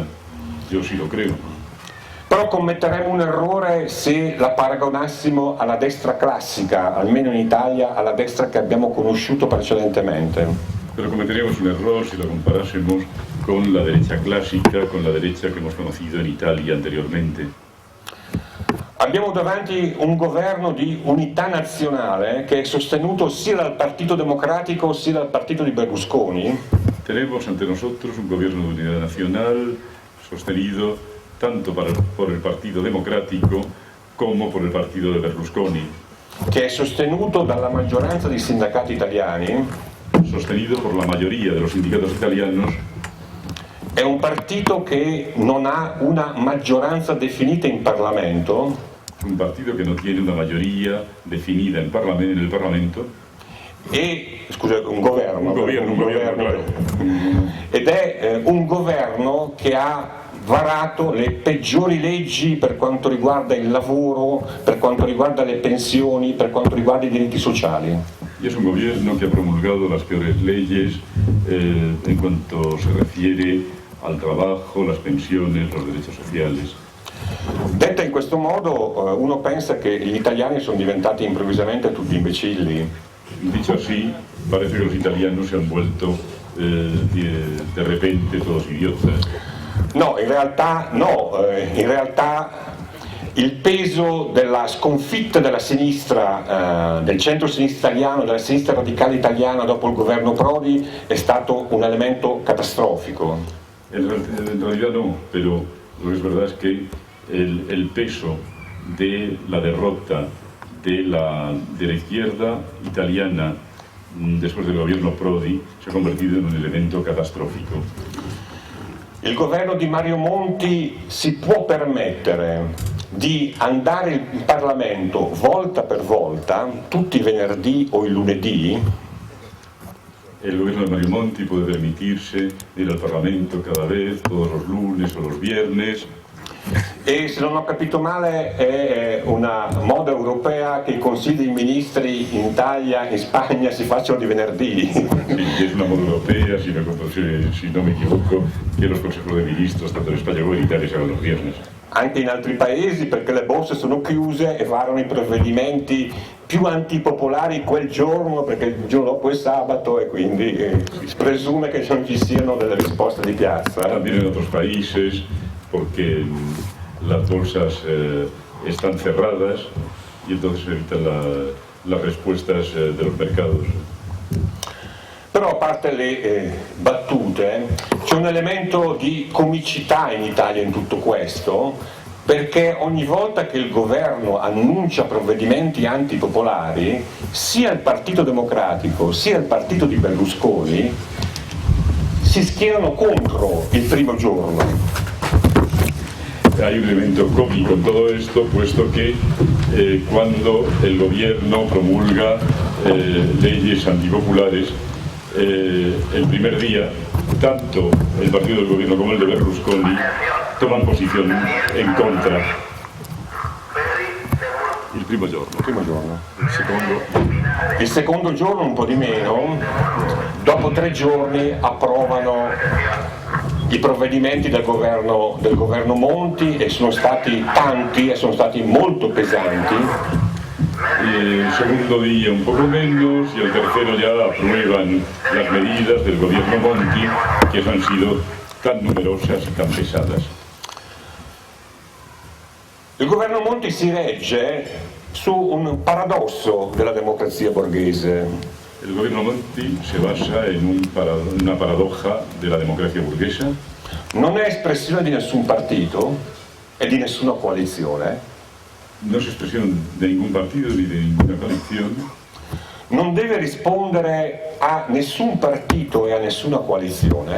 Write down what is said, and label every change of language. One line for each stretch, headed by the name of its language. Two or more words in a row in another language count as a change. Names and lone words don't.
Spanish: Yo sí lo creo.
Italian: Però commetteremo un errore se la paragonassimo alla destra classica, almeno in Italia, alla destra che abbiamo conosciuto precedentemente.
Spanish: Pero cometeríamos un error si lo comparásemos con la derecha clásica, con la derecha que hemos conocido en Italia anteriormente.
Italian: Abbiamo davanti un governo di unità nazionale che è sostenuto sia dal Partito Democratico sia dal partito di Berlusconi.
Spanish: Tenemos ante nosotros un gobierno de unidad nacional sostenido tanto por el Partido Democrático como por el partido de Berlusconi.
Italian: Che è sostenuto dalla maggioranza dei sindacati italiani.
Spanish: Sostenido por la mayoría de los sindicatos italianos.
Italian: È un partito che non ha una maggioranza definita in Parlamento.
Spanish: Un partido que no tiene una mayoría definida en el Parlamento.
Italian: Un governo,
Spanish: claro.
Italian: Ed è un governo che ha varato le peggiori leggi per quanto riguarda il lavoro, per quanto riguarda le pensioni, per quanto riguarda i diritti sociali.
Spanish: Y es un gobierno que ha promulgado las peores leyes en cuanto se refiere al trabajo, las pensiones, los derechos sociales.
Italian: Detta in questo modo, uno pensa che gli italiani sono diventati improvvisamente tutti imbecilli.
Spanish: Dicho así, parece que los italianos se han vuelto de repente todos idiotas.
Italian: No, in realtà il peso della sconfitta della sinistra, del centro-sinistra italiano, della sinistra radicale italiana dopo il governo Prodi è stato un elemento catastrofico.
Spanish: En realidad no, pero lo que es verdad es que el peso de la derrota de la izquierda italiana después del gobierno Prodi se ha convertido en un elemento catastrófico.
Italian: Il governo di Mario Monti si può permettere di andare in Parlamento volta per volta, tutti i venerdì o i lunedì.
Spanish: El gobierno de Mario Monti puede permitirse ir al Parlamento cada vez, todos los lunes o los viernes.
Italian: E se non ho capito male è una moda europea che i consigli dei ministri in Italia, in Spagna si facciano di venerdì.
Spanish: Sí, es una moda europea, si no me equivoco, que los consejos de ministros, tanto en España como en Italia, se hagan los viernes.
Italian: Anche in altri paesi, perché le borse sono chiuse e varano i provvedimenti più antipopolari quel giorno, perché il giorno dopo è sabato e quindi si presume che non ci siano delle risposte di piazza.
Spanish: También en otros países, porque las bolsas están cerradas y entonces se evitan las respuestas de los mercados.
Italian: Però a parte le battute, c'è un elemento di comicità in Italia in tutto questo, perché ogni volta che il governo annuncia provvedimenti antipopolari, sia il Partito Democratico sia il partito di Berlusconi si schierano contro il primo giorno.
Spanish: Hay un elemento cómico en todo esto, puesto que cuando el gobierno promulga leyes antipopulares, el primer día, tanto el partido del gobierno como el de Berlusconi toman posición en contra.
Italian: Il primo giorno. Il secondo giorno un po' di meno, dopo 3 giorni approvano i provvedimenti del governo Monti e sono stati tanti e sono stati molto pesanti.
Spanish: El segundo día un poco menos y el tercero ya aprueban las medidas del gobierno Monti, que han sido tan numerosas y tan pesadas.
Italian: Il governo Monti si regge su un paradosso della democrazia borghese.
Spanish: El gobierno Monti se basa en una paradoja de la democracia burguesa.
Italian: Non è espressione di nessun partito e di nessuna coalizione.
Spanish: No es expresión de ningún partido ni de ninguna coalición.
Italian: Non deve rispondere a nessun partito e a nessuna coalizione.